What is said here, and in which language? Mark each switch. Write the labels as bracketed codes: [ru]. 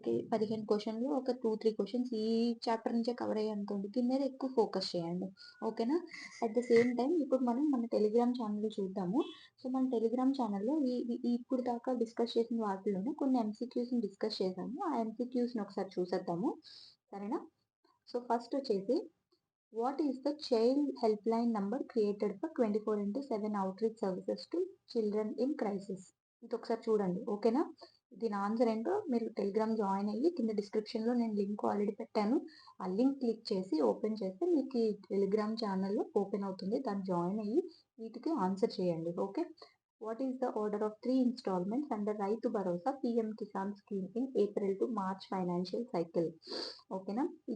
[te] 15 క్వశ్చన్లు ఒక 2-3 క్వశ్చన్స్ ఈ చాప్టర్ నుంచే కవర్ అయ్యాయి అనుకోండి, దీని మీద ఎక్కువ ఫోకస్ చేయండి. ఓకేనా. అట్ ద సేమ్ టైం ఇప్పుడు మనం మన టెలిగ్రామ్ ఛానల్ చూద్దాము. సో మన టెలిగ్రామ్ ఛానల్లో ఇప్పుడు దాకా డిస్కస్ చేసిన వాటిలోనే కొన్ని ఎంసీక్యూస్ని డిస్కస్ చేసాము. ఆ ఎంసీక్యూస్ని ఒకసారి చూసేద్దాము, సరేనా. సో ఫస్ట్ వచ్చేసి [en] What is the child helpline number created for 24/7 outreach services to children in crisis? [te] ఇది ఒకసారి చూడండి, ఓకేనా? దీని ఆన్సర్ ఏంటో మీరు టెలిగ్రామ్ జాయిన్ అయ్యి కింద డిస్క్రిప్షన్లో నేను లింక్ ఆల్రెడీ పెట్టాను. ఆ లింక్ క్లిక్ చేసి ఓపెన్ చేస్తే మీకు ఈ టెలిగ్రామ్ ఛానల్లో ఓపెన్ అవుతుంది. దాన్ని జాయిన్ అయ్యి వీటికి ఆన్సర్ చేయండి. [en] Okay. What is the order of 3 instalments under Rythu Bharosa PM Kisan scheme in April to March financial cycle? ఓకేనా?